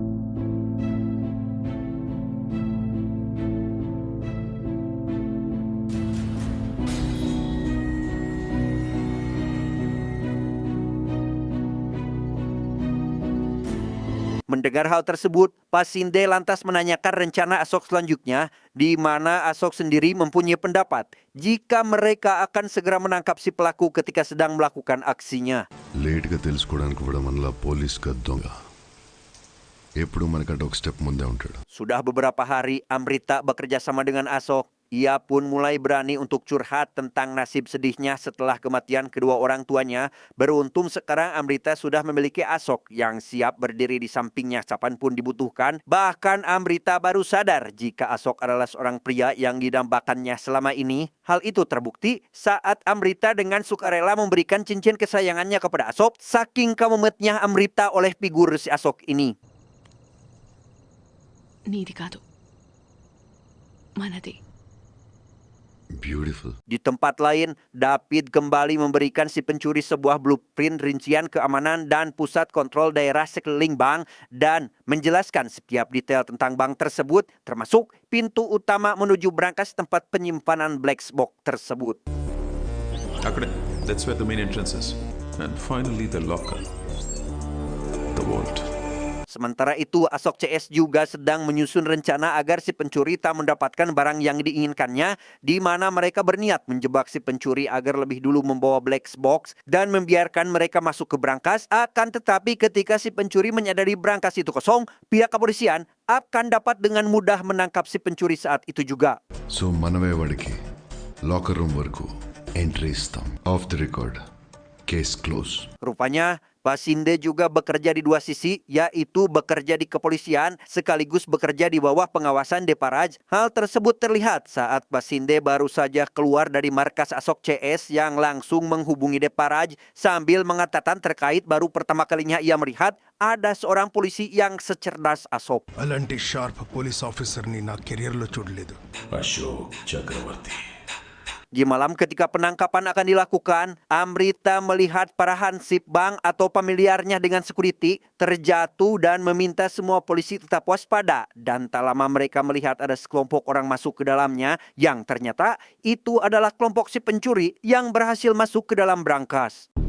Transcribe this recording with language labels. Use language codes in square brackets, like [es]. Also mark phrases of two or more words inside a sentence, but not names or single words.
[id] Mendengar hal tersebut, Pak Sinde lantas menanyakan rencana Asok selanjutnya, di mana Asok sendiri mempunyai pendapat jika mereka akan segera menangkap si pelaku ketika sedang melakukan aksinya. [te] లేట్గా తెలుసుకోవడానికి కూడా మనలా పోలీస్గా దొంగ ఎప్పుడు మనకంటే ఒక స్టెప్ ముందే ఉంటాడు. [id] Sudah beberapa hari Amrita bekerja sama dengan Asok. Ia pun mulai berani untuk curhat tentang nasib sedihnya setelah kematian kedua orang tuanya. Beruntung sekarang Amrita sudah memiliki Asok yang siap berdiri di sampingnya kapanpun dibutuhkan. Bahkan Amrita baru sadar jika Asok adalah seorang pria yang didambakannya selama ini. Hal itu terbukti saat Amrita dengan sukarela memberikan cincin kesayangannya kepada Asok. Saking kamumetnya Amrita oleh figur si Asok ini. [te] నీది కాదు మనది. [en] Beautiful. [id] Di tempat lain, David kembali memberikan si pencuri sebuah blueprint rincian keamanan dan pusat kontrol daerah sekeliling bank dan menjelaskan setiap detail tentang bank tersebut, termasuk pintu utama menuju brankas tempat penyimpanan [en] black box [id] tersebut. [te] అక్కడే. [en] That's where the main entrance is. And finally the locker. The vault. [id] Sementara itu, Asok CS juga sedang menyusun rencana agar si pencuri tak mendapatkan barang yang diinginkannya, di mana mereka berniat menjebak si pencuri agar lebih dulu membawa [en] black box [id] dan membiarkan mereka masuk ke brankas. Akan tetapi ketika si pencuri menyadari brankas itu kosong, pihak kepolisian akan dapat dengan mudah menangkap si pencuri saat itu juga. [te] సో మనమే వాడికి [en] locker room [te] వరకు ఎంట్రీ ఇస్తాం. [en] off the record. Case close. [id] Rupanya, Pasinde juga bekerja di dua sisi, yaitu bekerja di kepolisian sekaligus bekerja di bawah pengawasan Deparaj. Hal tersebut terlihat saat Pasinde baru saja keluar dari markas Asok CS yang langsung menghubungi Deparaj sambil mengatakan terkait baru pertama kalinya ia melihat ada seorang polisi yang secerdas Asok. [te] అలాంటి [en] sharp police officerని [te] నా కెరియర్లో చూడలేదు. Ashok Chakravarti. [id] Di malam ketika penangkapan akan dilakukan, Amrita melihat para hansip bank atau familiarnya dengan security terjatuh dan meminta semua polisi tetap waspada. Dan tak lama mereka melihat ada sekelompok orang masuk ke dalamnya yang ternyata itu adalah kelompok si pencuri yang berhasil masuk ke dalam brankas.